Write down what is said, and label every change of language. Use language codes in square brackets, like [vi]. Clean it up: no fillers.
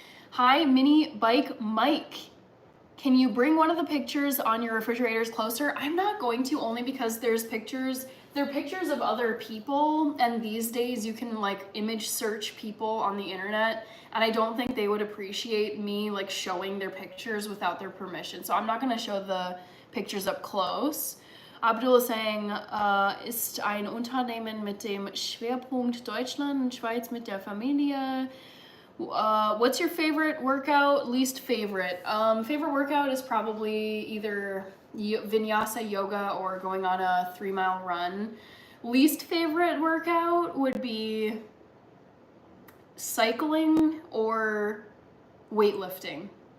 [en] Hi, Mini Bike Mike. Can you bring one of the pictures on your refrigerators closer? I'm not going to, only because they're pictures of other people, and these days you can like image search people on the internet, and I don't think they would appreciate me like showing their pictures without their permission. So I'm not gonna show the pictures up close. Abdul is saying, [de] ist ein Unternehmen mit dem Schwerpunkt Deutschland und Schweiz mit der Familie. [en] What's your favorite workout, least favorite? Favorite workout is probably either Vinyasa yoga or going on a 3-mile run. Least favorite workout would be cycling or weightlifting.